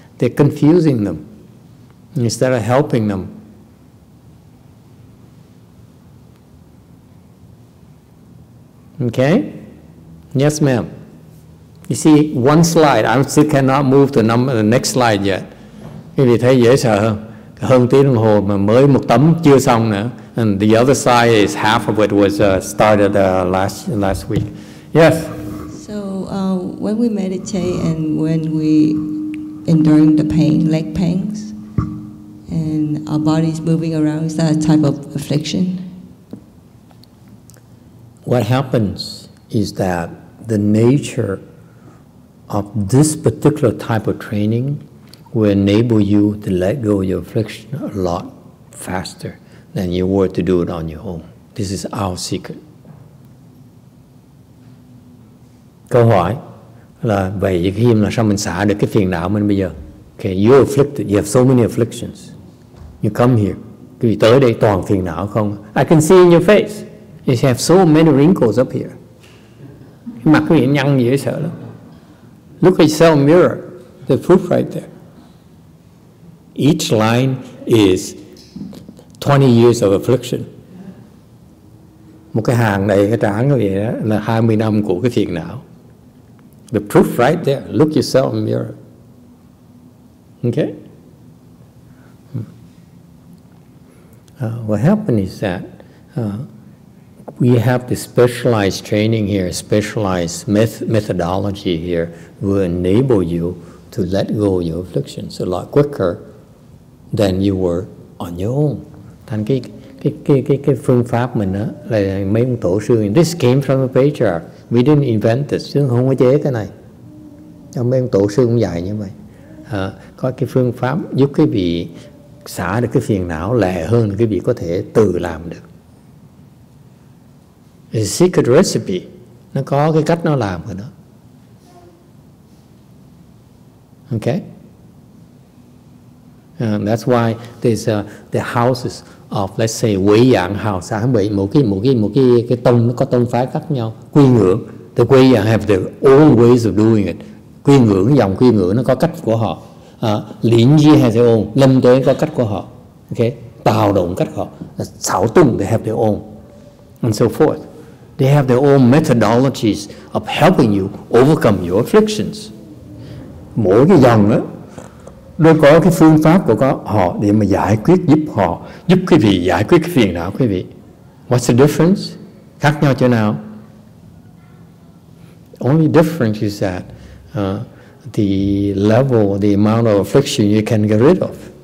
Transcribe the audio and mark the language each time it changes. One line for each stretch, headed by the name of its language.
English: They're confusing them instead of helping them. Okay? Yes, ma'am. You see, one slide. I still cannot move to the next slide yet.
Vietnamese: Quý vị thấy dễ sợ không? Hơn tiếng đồng hồ mà mới một tấm chưa xong nữa.
English: And the other side is half of it was started last week. Yes? So when we meditate and when we enduring the pain, leg pains, and our bodies moving around, is that a type of affliction? What happens is that the nature of this particular type of training will enable you to let go of your affliction a lot faster than you were to do it on your own. This is our secret.
Vietnamese: Câu hỏi là vậy khi mà sao mình xả được cái phiền não mình bây giờ?
English: Okay, you're afflicted. You have so many afflictions. You come here.
Vietnamese: Quý vị tới đây toàn phiền não không?
English: I can see in your face. You have so many wrinkles up here.
Vietnamese: Cái mặt quý vị nhăn dễ sợ lắm.
English: Look at yourself in the mirror. The proof right there. Each line is 20 years of affliction.
Vietnamese: Một cái hàng đầy cái trán như vậy đó là 20 năm của cái phiền não.
English: The proof right there. Look yourself in the mirror. Okay? What happened is that we have the specialized training here, specialized methodology here will enable you to let go of your afflictions a lot quicker than you were on your own.
Vietnamese: Thành cái phương pháp mình á là mấy ông tổ sư,
English: this came from the Patriarch. We didn't invent this,
Vietnamese: chứ không có chế cái này. Mấy ông tổ sư cũng dạy như vậy. Có cái phương pháp giúp quý vị xả được cái phiền não lẹ hơn, quý vị có thể tự làm được.
English: It's a secret recipe.
Vietnamese: Nó có cái cách nó làm rồi đó.
English: Okay? That's why there's the houses of, let's say, Quỷ Dạng house.
Vietnamese: Một cái tông, nó có tông phái khác nhau. Quy ngưỡng.
English: The Quỷ Dạng have their own ways of doing it.
Vietnamese: Quy ngưỡng, dòng quy ngưỡng nó có cách của họ.
English: Liễn Di has their own.
Vietnamese: Lâm Tế có cách của họ.
English: Okay?
Vietnamese: Tào Động cách họ.
English: Xảo Tung, they have their own. And so forth. They have their own methodologies of helping you overcome your afflictions.
Vietnamese: Mỗi cái dòng đó nó có cái phương pháp của họ để mà giải quyết, giúp quý vị giải quyết cái phiền não quý vị.
English: What's the difference?
Vietnamese: Khác nhau chỗ nào?
English: Only difference is that the level, the amount of affliction you can get rid of.